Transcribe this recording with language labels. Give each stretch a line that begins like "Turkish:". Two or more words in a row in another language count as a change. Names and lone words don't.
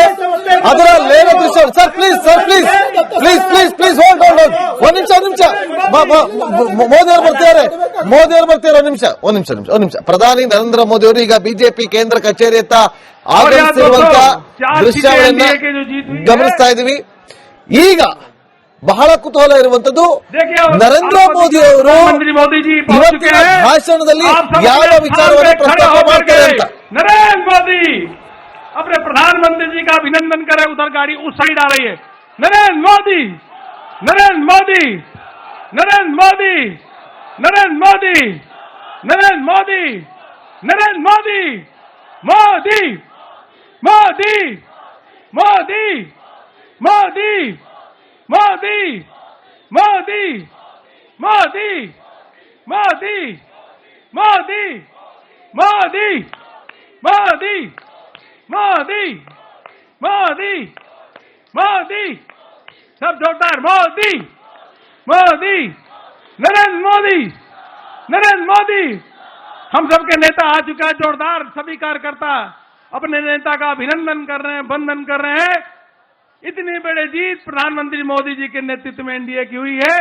Kannada: ಅದರ ಲೇನ ದೃಶ್ಯ
English: Sir please hold
Kannada: ಒಂದ್ ನಿಮಿಷ ಮೋದಿ ಅವರು ಬರ್ತಿದ್ದಾರೆ ಒಂದ್ ನಿಮಿಷ ಪ್ರಧಾನಿ ನರೇಂದ್ರ ಮೋದಿ ಅವರು ಈಗ ಬಿಜೆಪಿ ಕೇಂದ್ರ ಕಚೇರಿಯತ್ತ ಆಗಮಿಸಿರುವಂತಹ ದೃಶ್ಯವನ್ನ ಗಮನಿಸ್ತಾ ಇದ್ದೀವಿ. ಈಗ ಬಹಳ ಕುತೂಹಲ ಇರುವಂತದ್ದು ನರೇಂದ್ರ ಮೋದಿ ಅವರು ಇವತ್ತಿನ ಭಾಷಣದಲ್ಲಿ ಯಾವ ವಿಚಾರವನ್ನು ಪ್ರಸ್ತಾಪ ಮಾಡ್ತಾರೆ ಅಂತ.
Hindi: नरेंद्र मोदी अपने प्रधानमंत्री जी का अभिनंदन करे, उधर गाड़ी उस साइड आ रही है. नरेंद्र मोदी नरेंद्र मोदी नरेंद्र मोदी नरेंद्र मोदी नरेंद्र मोदी नरेंद्र मोदी मोदी मोदी मोदी मोदी मोदी मोदी मोदी मोदी मोदी मोदी मोदी मोदी मोदी मोदी सब जोरदार मोदी मोदी नरेंद्र मोदी नरेंद्र मोदी हम सबके नेता आ चुका है. जोरदार सभी कार्यकर्ता अपने नेता का अभिनंदन कर रहे हैं, वंदन कर रहे हैं. इतनी बड़ी जीत प्रधानमंत्री मोदी जी के नेतृत्व में एनडीए की हुई है.